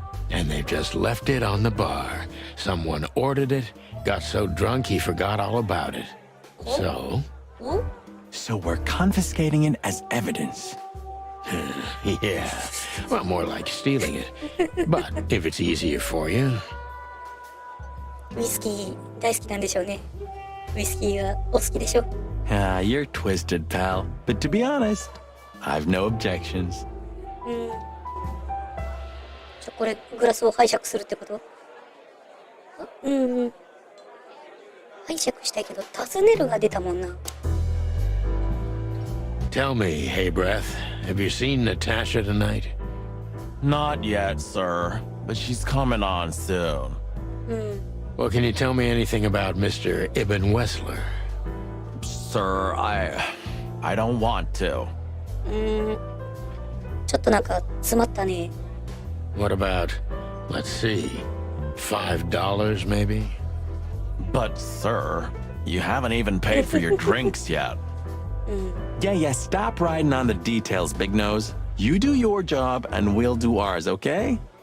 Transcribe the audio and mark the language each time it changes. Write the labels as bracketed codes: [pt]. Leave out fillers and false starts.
[en] And they've just left it on the bar. Someone ordered it, got so drunk he forgot all about it. So, お So we're confiscating it as evidence. yeah. Well, more like stealing it. But if it's easier for you. [ja] ウイスキー大好きなんでしょうね。ウイスキーがお好きでしょ。 [en] You're twisted, pal. But to be honest, I've no objections. [ja] これグラスを拝借するってこと？拝借したいけど尋ねるが出たもんな。 [en] Tell me, hey breath, have you seen Natasha tonight? Not yet, sir. But she's coming on soon. Well, can you tell me anything about Mr. Ibn Wessler? Sir, I don't want to. [ja] ちょっとなんか詰まったね。 [en] What about, let's see, $5 maybe? But, sir, you haven't even paid for your drinks yet. Yeah, stop riding on the details, Big Nose. You do your job, and we'll do ours, okay?